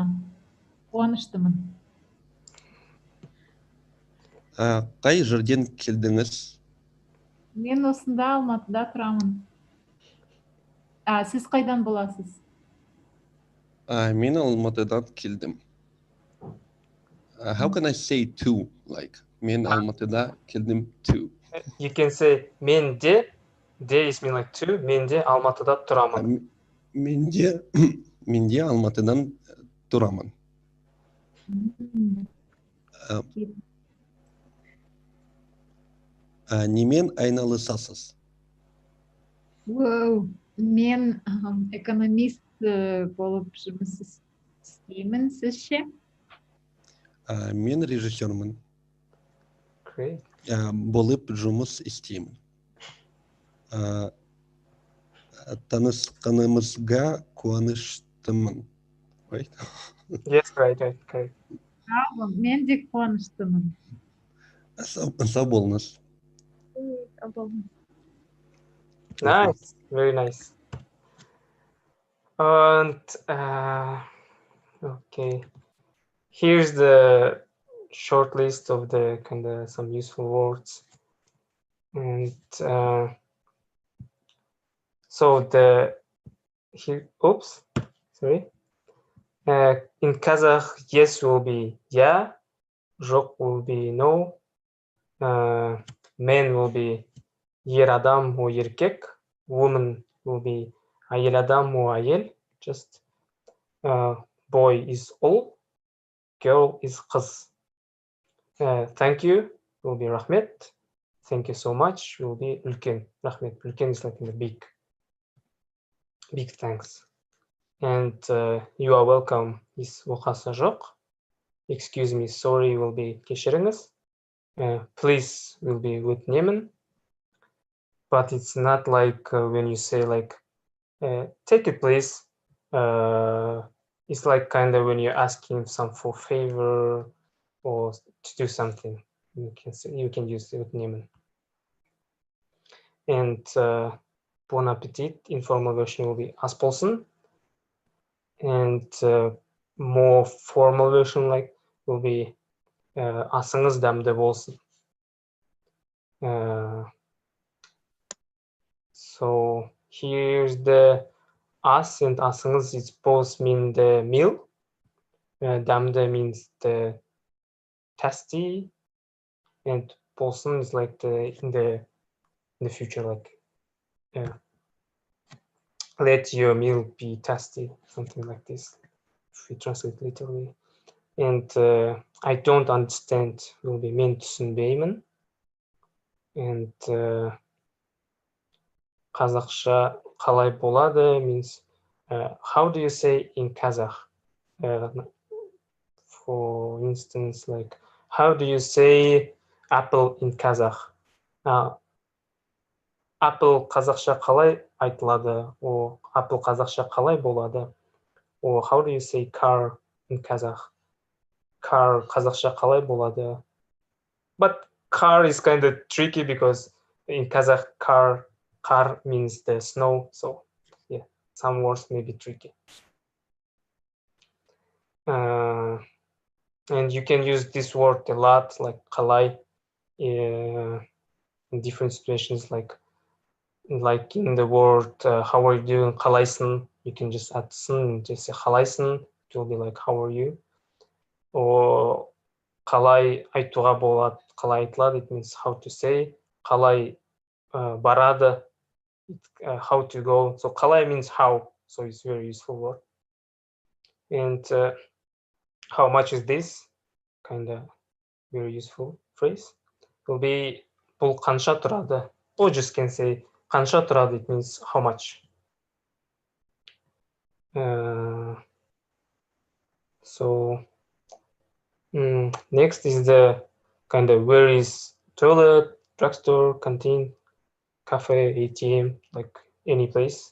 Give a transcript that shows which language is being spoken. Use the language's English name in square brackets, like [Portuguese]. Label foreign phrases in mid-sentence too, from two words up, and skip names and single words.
[Kazakh] Қуаныштымын. Қай жерден келдіңіз? Мен осында Алматыда тұрамын. Сіз қайдан боласыз? Мен Алматыдан келдім. [English] How can I say to? Like, [Kazakh] мен Алматыда келдім to. [English] You can say [Kazakh] мен де. [English] De is mean like to. [Kazakh] Мен де Алматыда тұрамын. Менде Алматыдан тұрамын. Немен айналысасыз? Мен экономист болып жұмыс істеймін. Сіз ше? Мен режиссермін. [English] Great. [Kazakh] Болып жұмыс істеймін. Танысқанымызға қуаныштымын. [English] Right? Yes, right. [Kazakh] Мен де қуаныштымын. Сау болыңыз. [English] Nice, very nice. And okay, here's the short list of the kind of some useful words. And so sorry. In Kazakh, yes will be yeah, жоқ will be no, men will be [Kazakh] ер адам [English] or еркек, woman will be [Kazakh] әйел адам [English] or әйел, just boy is ұл, girl is қыз. Thank you will be рахмет, thank you so much will be үлкен. [Kazakh] Рахмет, үлкен [English] is like in the big thanks. And you are welcome is [Kazakh] оқасы жоқ. [English] Excuse me, sorry will be кешіріңіз. Please will be өтінемін. But it's not like when you say like, take it please. It's like kind of when you're asking some for favor or to do something. You can use өтінемін. And bon appetit, informal version will be [Kazakh] ас болсын. [English] And more formal version like will be [Kazakh] асыңыз дәмді болсын. [English] So here's the ас and асыңыз is both mean the meal. Дәмді means the tasty, and болсын is like in the future, like let your meal be tasty, something like this, if we translate literally. And I don't understand will be [Kazakh] мен түсінбеймін. [English] And [Kazakh] қазақша қалай болады [English] means how do you say in Kazakh? For instance, like how do you say apple in Kazakh? [Kazakh] Apple қазақша қалай айтылады? Or apple қазақша қалай болады? [English] Or how do you say car in Kazakh? [Kazakh] Car қазақша қалай болады? [English] But car is kind of tricky because in Kazakh car means the snow, so yeah, some words may be tricky. And you can use this word a lot, like [Kazakh] қалай, in [English] different situations, like in the word how are you doing, қалайсың, you can just add сын and just say қалайсың, it will be like how are you. [Kazakh] Or қалай айтуға болады, қалай айтылады, [English] it means how to say. [Kazakh] Қалай барады, [English] how to go. So қалай means how, so it's very useful word. And how much is this? Kind of very useful phrase. Will be [Kazakh] бұл қанша тұрады? [English] Or just can say [Kazakh] қанша тұрады, [English] it means how much. So next is the kind of where is toilet, drugstore, canteen, cafe, ATM, like any place.